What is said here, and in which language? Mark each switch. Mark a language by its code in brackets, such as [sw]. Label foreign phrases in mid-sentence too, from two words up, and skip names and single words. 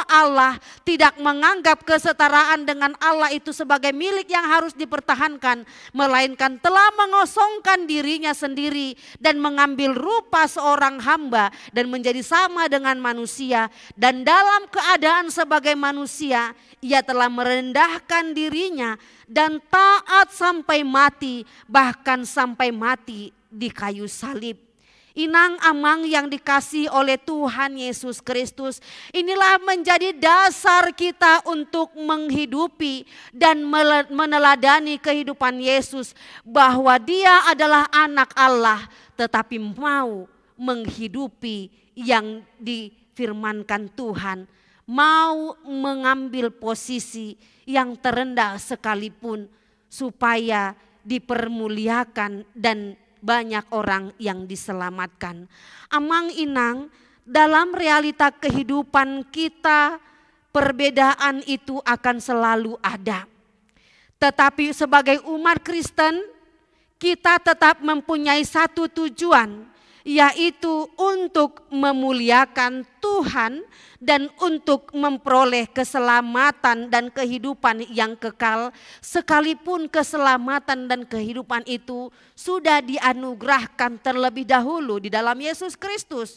[id] Allah tidak menganggap kesetaraan dengan Allah itu sebagai milik yang harus dipertahankan, melainkan telah mengosongkan dirinya sendiri dan mengambil rupa seorang hamba dan menjadi sama dengan manusia, dan dalam keadaan sebagai manusia ia telah merendahkan dirinya dan taat sampai mati, bahkan sampai mati di kayu salib. [bbc] Inang amang [id] yang dikasihi oleh Tuhan Yesus Kristus, inilah menjadi dasar kita untuk menghidupi dan meneladani kehidupan Yesus, bahwa Dia adalah anak Allah tetapi mau menghidupi yang difirmankan Tuhan, mau mengambil posisi yang terendah sekalipun supaya dipermuliakan dan banyak orang yang diselamatkan. [bbc] Amang inang, [id] dalam realita kehidupan kita perbedaan itu akan selalu ada. Tetapi sebagai umat Kristen kita tetap mempunyai satu tujuan, yaitu untuk memuliakan Tuhan dan untuk memperoleh keselamatan dan kehidupan yang kekal, sekalipun keselamatan dan kehidupan itu sudah dianugerahkan terlebih dahulu di dalam Yesus Kristus.